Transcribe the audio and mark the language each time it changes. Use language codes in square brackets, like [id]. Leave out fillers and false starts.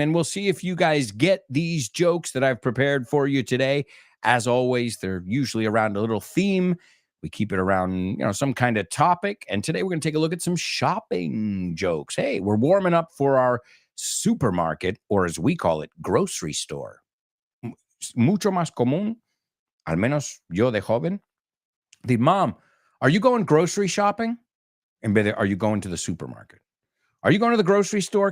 [en] And we'll see if you guys get these jokes that I've prepared for you today. As always, they're usually around a little theme. We keep it around, some kind of topic. And today we're going to take a look at some shopping jokes. Hey, we're warming up for our supermarket, or as we call it, grocery store. [es] Mucho más común, al menos yo de joven. [en] The mom, are you going grocery shopping? And are you going to the supermarket? Are you going to the grocery store?